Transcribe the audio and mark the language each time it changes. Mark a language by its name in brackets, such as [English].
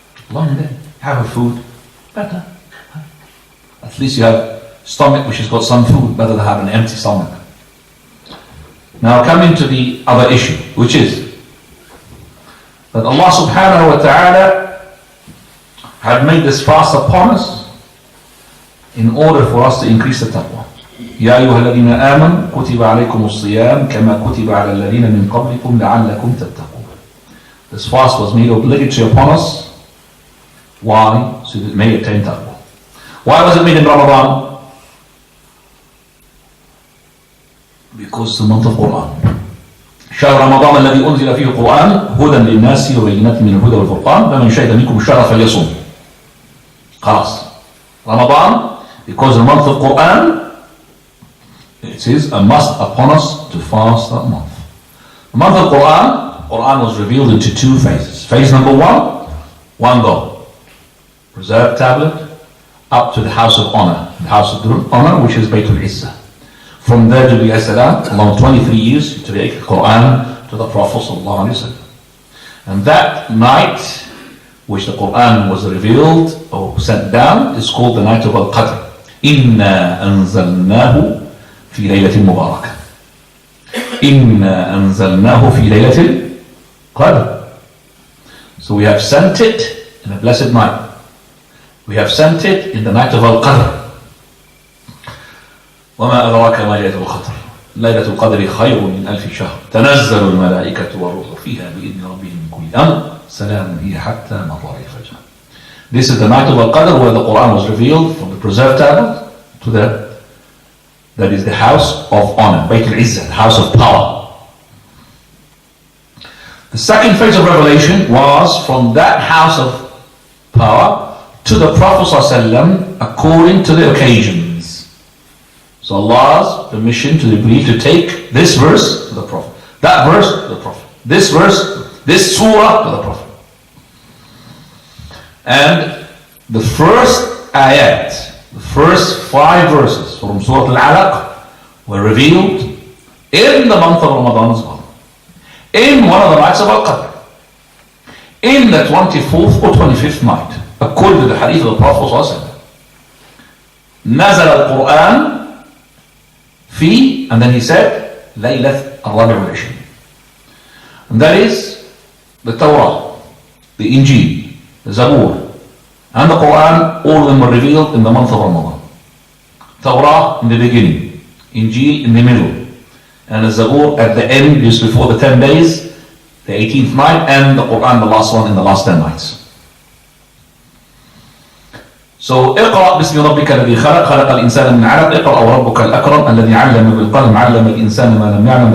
[English] Long day. Have a food, better. At least you have stomach which has got some food, better than have an empty stomach. Now coming to the other issue, which is that Allah subhanahu wa ta'ala had made this fast upon us in order for us to increase the taqwa. [Arabic] يا أيها الذين آمنوا كتب عليكم الصيام كما كتب على الذين من قبلكم لعلكم تتقون. [English] This fast was made obligatory upon us. Why? So that it may attain taqwa. Why was it made in Ramadan? Because it's the month of Quran. [Arabic] شهر رمضان الذي أنزل فيه القرآن هدى للناس وبينات من الهدى والفرقان فمن شهد منكم الشهر فليصم. خلاص. [English] Ramadan, because the month of Quran, it is a must upon us to fast that month. The month of Quran was revealed into two phases. Phase number one go. Preserved tablet up to the house of honor. The house of honor, which is Baytul Izzah. From there, Jibreel alayhi salam, along 23 years, to take the Quran to the Prophet sallallahu alayhi wa sallam. And that night, which the Quran was revealed or sent down, is called the night of Al-Qadr. [Arabic] إِنَّا أَنزَلْنَاهُ فِي لَيْلَةٍ مُبَارَكَةٍ. إِنَّا أَنزَلْنَاهُ فِي لَيْلَةٍ الْقَدْرِ. [English] So we have sent it in a blessed night. We have sent it in the night of Al-Qadr. [Arabic] وما أدراك ما ليلة القدر ليلة القدر خير من ألف شهر تنزل الملائكة والروح فيها بإذن ربهم من كل أمر سلام هي حتى مطلع الفجر. [English] This is the night of Al-Qadr where the Quran was revealed from the preserved tablet to that is the house of honor, Bayt al-Izzah, the house of power. The second phase of revelation was from that house of power to the Prophet ﷺ according to the occasions. So Allah's permission to Jibreel to take this verse to the Prophet, that verse to the Prophet, this verse, this surah to the Prophet. And the first ayat, the first 5 verses from Surah Al-Alaq were revealed in the month of Ramadan as well. In one of the nights of Al-Qadr. In the 24th or 25th night, according to the hadith of the Prophet ﷺ. [Arabic] نزل القرآن في, [English] and then he said, [Arabic] ليلة الرابع والعشرين. [English] And that is the Torah, the Injil, the Zabur, and the Quran, all of them were revealed in the month of Ramadan. Torah in the beginning, Injil in the middle, and the Zabur at the end, just before the 10 days, the 18th night, and the Quran, the last one, in the last 10 nights. So, [Arabic] اقرأ باسم ربك الذي خلق خلق الإنسان من علق اقرأ وربك الأكرم الذي علم بالقلم علم الإنسان ما لم يعلم.